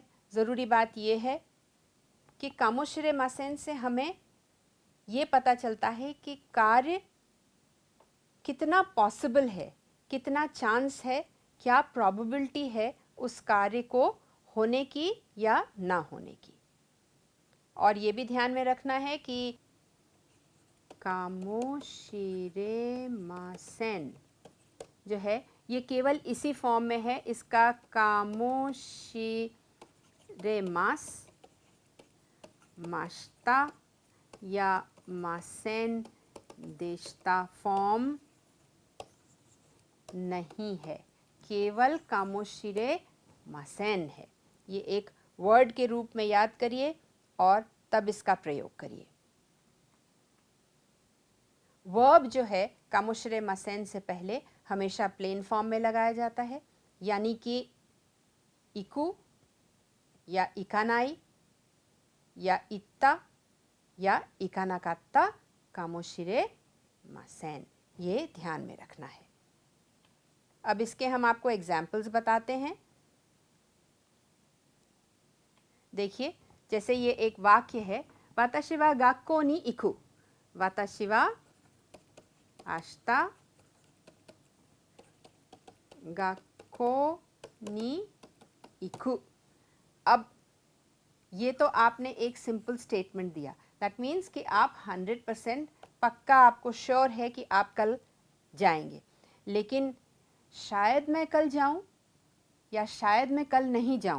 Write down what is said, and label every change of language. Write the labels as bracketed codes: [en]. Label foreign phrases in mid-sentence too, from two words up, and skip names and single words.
[hi] ज़रूरी बात यह है कि कामोशिरेमासेन से हमें ये पता चलता है कि कार्य कितना पॉसिबल है, कितना चांस है, क्या प्रोबेबिलिटी है उस कार्य को होने की या ना होने की। और ये भी ध्यान में रखना है कि कामोशिरेमासेन जो है ये केवल इसी फॉर्म में है, इसका कामोशिरेमास, माश्ता या मासेन देश्ता फॉर्म नहीं है, केवल कामोशिरेमासेन है। ये एक वर्ड के रूप में याद करिए और तब इसका प्रयोग करिए। वर्ब जो है कामोशिरेमासेन से पहले हमेशा [en] plain form [hi] में लगाया जाता है, यानी कि इकु या इकानाई या इत्ता या [ja] 行かなかったかもしれません, [hi] ये ध्यान में रखना है। अब इसके हम आपको एग्जाम्पल्स बताते हैं। देखिए, जैसे ये एक वाक्य है, [ja] 私は学校に行く、私は明日学校に行く. [hi] अब ये तो आपने एक [en] simple statement [hi] दिया, [en] that means [hi] कि आप 100% पक्का आपको श्योर है कि आप कल जाएंगे। लेकिन शायद मैं कल जाऊं या शायद मैं कल नहीं जाऊं।